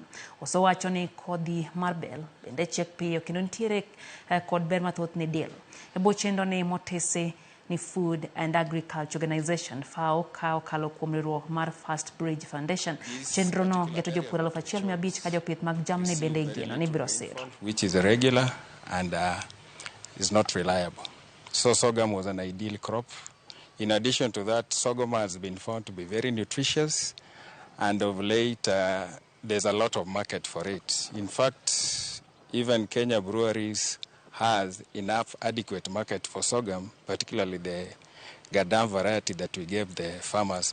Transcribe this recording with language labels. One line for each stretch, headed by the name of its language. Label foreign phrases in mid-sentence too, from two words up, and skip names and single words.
Luo (Kenya and Tanzania): Osewacho ni kodhi mar bel bende chiek piyo kendo nitiere kod ber mathoth ne del. E bwo chenro ni motese ni Food and Agriculture Organization FAO kao kalo kuom riwruok mar First Bridge Foundation. Chenro no geto jopur 1,500 ka jopith mag jamni bende igeno ni biro siro.
English: Which is irregular and is not reliable. So sorghum was an ideal crop. In addition to that, sorghum has been found to be very nutritious, and of late there's a lot of market for it. In fact, even Kenya breweries has enough adequate market for sorghum, particularly the Gadam variety that we gave the farmers.